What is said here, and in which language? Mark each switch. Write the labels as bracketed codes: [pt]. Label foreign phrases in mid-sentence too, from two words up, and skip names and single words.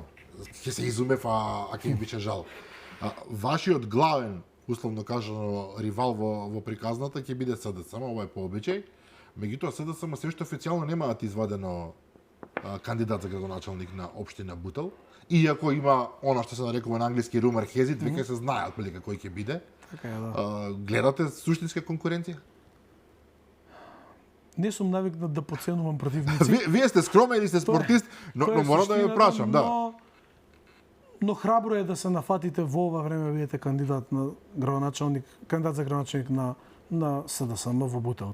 [mk] Ќе се изумев, а ќе ми бише жал. Вашиот главен, условно кажано, ривал во приказната ќе биде СДСМ, ова е по обичај. Меѓутоа СДСМ се уште официјално немаат извадено кандидат за градоначалник на општина Бутел. Иако има она што се нарекува на англиски [en] rumor has it, [mk] веќе се знае отприлика кој ќе биде. Така е, да. Гледате суштинска конкуренција? Не сум навикнат да подценувам противници. Вие сте скромен и сте спортист, но морам да ја прашам, да. Но храбро е да се нафатите во ова време бидете кандидат на градоначалник, кандидат за градоначалник на СДСМ во Бутел.